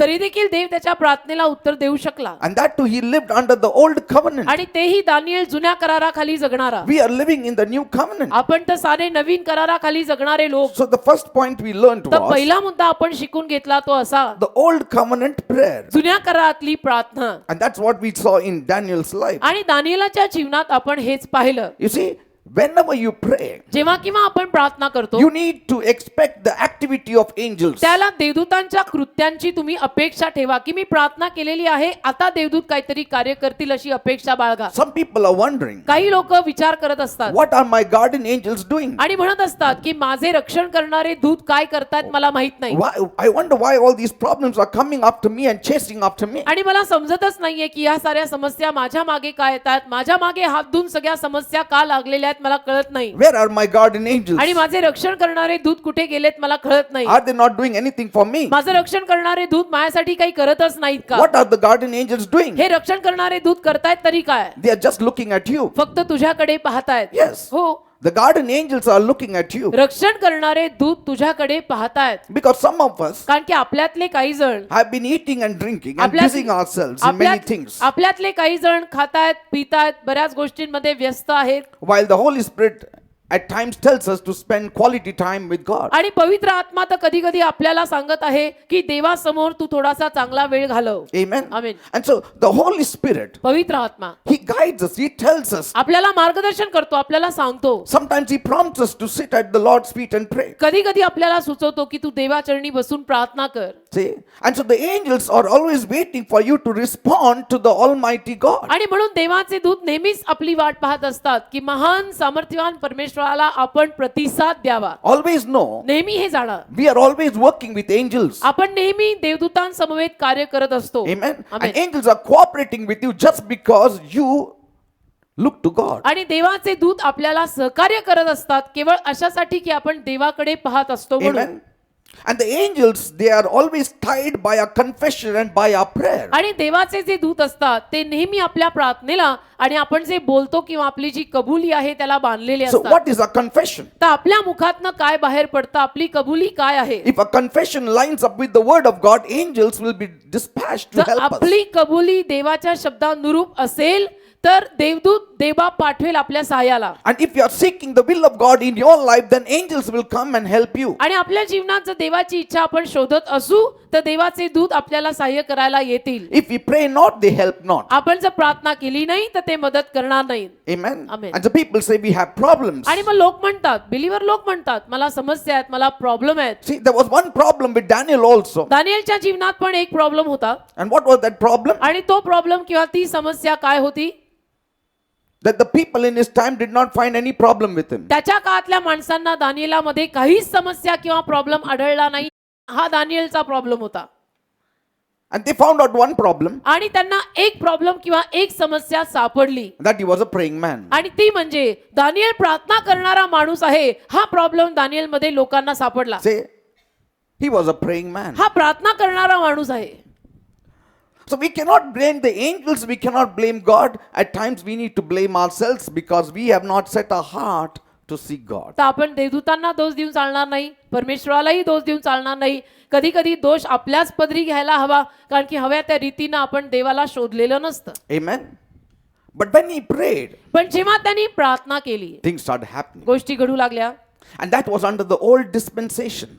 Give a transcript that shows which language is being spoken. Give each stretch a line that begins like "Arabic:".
Marathi: तरी देखील देव त्याच्या प्रार्थनेला उत्तर देऊ शकला.
English: And that too, he lived under the old covenant.
Marathi: आणि तेही दानियल जुन्या कराराखाली जगणारा.
English: We are living in the new covenant.
Marathi: आपण तर सारे नवीन कराराखाली जगणारे लोक.
English: So the first point we learned
Marathi: तर
English: was
Marathi: पहिला मुद्दा आपण शिकून घेतला तो असा,
English: the old covenant prayer.
Marathi: जुन्या करारातली प्रार्थना.
English: And that's what we saw in Daniel's life.
Marathi: आणि दानियेलाच्या जीवनात आपण हेच पाहिलं.
English: You see, whenever you pray,
Marathi: जेव्हा किंवा आपण प्रार्थना करतो,
English: you need to expect the activity of angels.
Marathi: त्याला देवदूतांच्या कृत्यांची तुम्ही अपेक्षा ठेवा, की मी प्रार्थना केलेली आहे, आता देवदूत काहीतरी कार्य करतील अशी अपेक्षा बाळगा.
English: Some people are wondering,
Marathi: काही लोक विचार करत असतात
English: what are my guardian angels doing?
Marathi: आणि म्हणत असतात की माझे रक्षण करणारे दूत काय करतायत मला माहित नाही.
English: I wonder why all these problems are coming after me and chasing after me.
Marathi: आणि मला समजतच नाहीये की या साऱ्या समस्या माझ्या मागे काय येतात, माझ्या मागे हात धुवून सगळ्या समस्या का लागलेल्या आहेत मला कळत नाही.
English: Where are my guardian angels?
Marathi: आणि माझे रक्षण करणारे दूत कुठे गेलेत मला कळत नाही.
English: Are they not doing anything for me?
Marathi: माझं रक्षण करणारे दूत माझ्यासाठी काही करतच नाहीत का?
English: What are the guardian angels doing?
Marathi: हे रक्षण करणारे दूत करतायत तरी काय?
English: They are just looking at you.
Marathi: फक्त तुझ्याकडे पाहतायत.
English: Yes.
Marathi: हो,
English: The guardian angels are looking at you.
Marathi: रक्षण करणारे दूत तुझ्याकडे पाहतायत.
English: Because some of us
Marathi: कारण की आपल्यातले काही जण
English: have been eating and drinking and busying ourselves in many things,
Marathi: आपल्यातले काही जण खातायत पितायत बऱ्याच गोष्टींमध्ये व्यस्त आहेत.
English: while the Holy Spirit at times tells us to spend quality time with God.
Marathi: आणि पवित्र आत्मा तर कधी कधी आपल्याला सांगत आहे की देवासमोर तू थोडासा चांगला वेळ घालव.
English: Amen. Amen. And so the Holy Spirit,
Marathi: पवित्र आत्मा
English: He guides us, He tells us.
Marathi: आपल्याला मार्गदर्शन करतो, आपल्याला सांगतो.
English: Sometimes He prompts us to sit at the Lord's feet and pray.
Marathi: कधी कधी आपल्याला सुचवतो की तू देवाचरणी बसून प्रार्थना कर.
English: See? And so the angels are always waiting for you to respond to the Almighty God.
Marathi: आणि म्हणून देवाचे दूत नेहमीच आपली वाट पाहत असतात की महान सामर्थ्यवान परमेश्वराला आपण प्रतिसाद द्यावा.
English: Always know,
Marathi: नेहमी हे जाणा,
English: we are always working with angels.
Marathi: आपण नेहमी देवदूतांसमवेत कार्य करत असतो.
English: Amen. Amen. And angels are cooperating with you just because you look to God.
Marathi: आणि देवाचे दूत आपल्याला सहकार्य करत असतात केवळ अशासाठी की आपण देवाकडे पाहत असतो म्हणून.
English: Amen. And the angels, they are always tied by our confession and by our prayer.
Marathi: आणि देवाचे जे दूत असतात ते नेहमी आपल्या प्रार्थनेला आणि आपण जे बोलतो किंवा आपली जी कबुली आहे त्याला बांधलेले
English: So
Marathi: असतात.
English: what is our confession?
Marathi: तर आपल्या मुखातनं काय बाहेर पडतं, आपली कबुली काय आहे?
English: If a confession lines up with the word of God, angels will be dispatched to
Marathi: जर
English: help us.
Marathi: आपली कबुली देवाच्या शब्दानुरूप असेल तर देवदूत देवा पाठवेल आपल्या सहाय्याला.
English: And if you are seeking the will of God in your life, then angels will come and help you.
Marathi: आणि आपल्या जीवनात जर देवाची इच्छा आपण शोधत असू तर देवाचे दूत आपल्याला सहाय्य करायला येतील.
English: If we pray not, they help not.
Marathi: आपण जर प्रार्थना केली नाही तर ते मदत करणार नाहीत.
English: Amen. Amen. And the people say we have problems.
Marathi: आणि मग लोक म्हणतात, बिलीवर लोक म्हणतात, मला समस्या आहेत, मला प्रॉब्लेम आहेत.
English: See, there was one problem with Daniel also.
Marathi: दानिएलच्या जीवनात पण एक प्रॉब्लेम होता.
English: And what was that problem?
Marathi: आणि तो प्रॉब्लेम किंवा ती समस्या काय होती?
English: That the people in his time did not find any problem with him.
Marathi: त्याच्या काळातल्या माणसांना दानिएलामध्ये काहीच समस्या किंवा प्रॉब्लेम आढळला नाही. हा दानिएलचा प्रॉब्लेम होता.
English: And they found out one problem,
Marathi: आणि त्यांना एक प्रॉब्लेम किंवा एक समस्या सापडली.
English: that he was a praying man.
Marathi: आणि ती म्हणजे दानिएल प्रार्थना करणारा माणूस आहे. हा प्रॉब्लेम दानिएल मध्ये लोकांना सापडला.
English: Say, he was a praying man.
Marathi: हा प्रार्थना करणारा माणूस आहे.
English: So we cannot blame the angels, we cannot blame God. At times we need to blame ourselves because we have not set our heart to seek God.
Marathi: तर आपण देवदूतांना दोष देऊन चालणार नाही, परमेश्वरालाही दोष देऊन चालणार नाही. कधी कधी दोष आपल्याच पदरी घ्यायला हवा, कारण की हव्या त्या रीतीनं आपण देवाला शोधलेलं नसतं.
English: Amen. But when he prayed,
Marathi: पण जेव्हा त्यांनी प्रार्थना केली
English: things started happening.
Marathi: गोष्टी घडू लागल्या.
English: And that was under the old dispensation.